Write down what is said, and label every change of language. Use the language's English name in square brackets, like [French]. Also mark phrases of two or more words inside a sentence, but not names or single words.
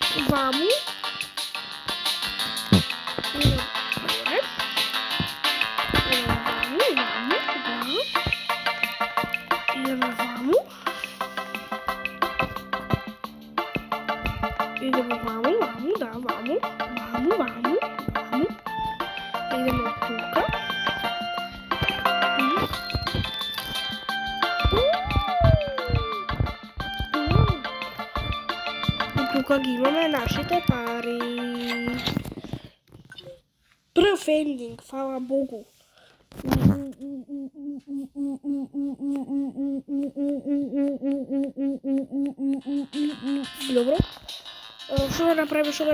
[Macedonian] ваму. Идем горе. Идем ваму. [Serbian] Idemo vamo, da, vamo. [Macedonian] Идемо тука. И тука ги имаме нашите пари. Прв ендинг, фала Богу. Добро. Што да направиме?